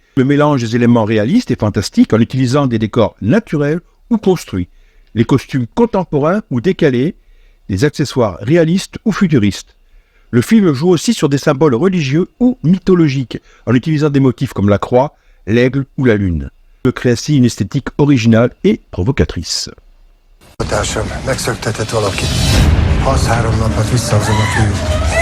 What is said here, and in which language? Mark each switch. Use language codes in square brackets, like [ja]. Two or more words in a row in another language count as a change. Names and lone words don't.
[fr] Le mélange des éléments réalistes et fantastiques en utilisant des décors naturels ou construits, les costumes contemporains ou décalés, les accessoires réalistes ou futuristes. Le film joue aussi sur des symboles religieux ou mythologiques en utilisant des motifs comme la croix, l'aigle ou la lune. Il crée ainsi une esthétique originale et provocatrice. [hu] A társam megszöktetett valakit. Ha az 3 napot visszahozom a fiút.